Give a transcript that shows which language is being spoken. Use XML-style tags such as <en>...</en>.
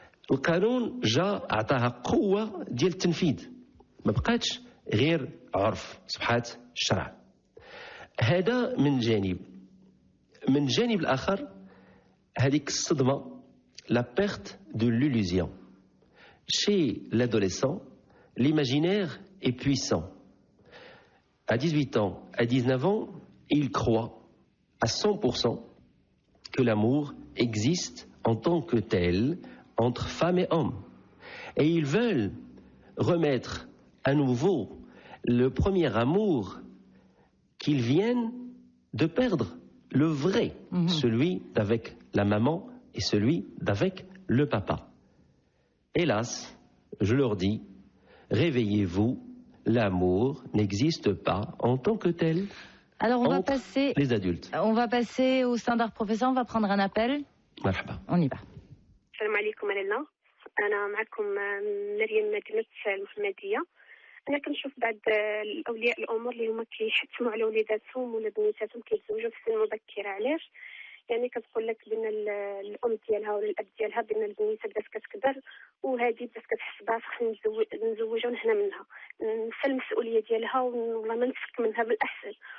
<ar>القانون جاء أعطاها قوة ديال التنفيذ، ما بقاتش غير عرف صبحات الشرع. هذا من جانب. من جانب الآخر هذيك الصدمة،</ar> <fr>la perte de l'illusion. Chez l'adolescent, l'imaginaire est puissant. À 18 ans, à 19 ans, il croit à 100% que l'amour existe en tant que tel entre femmes et hommes. Et ils veulent remettre à nouveau le premier amour qu'ils viennent de perdre, le vrai, celui d'avec la maman et celui d'avec le papa. Hélas, je leur dis, réveillez-vous, l'amour n'existe pas en tant que tel. Alors on va passer les adultes. On va passer au standard professeur, on va prendre un appel.</fr> <ar>مرحبا.</ar> <fr>On y va.</fr> <ar>السلام عليكم لاله، انا معكم مريم مدينه المحمديه. انا كنشوف بعض الاولياء الامور اللي هما كيحتموا على وليداتهم ولا بنيتاتهم كيتزوجوا في سن مبكره. علاش؟ يعني كتقول لك بان الام ديالها ولا الاب ديالها بان البنيته بدات كتكبر وهذه بدات كتحس بها خصني نزوجها ونحنا منها نسى المسؤوليه ديالها والله ما نفك منها بالاحسن.</ar>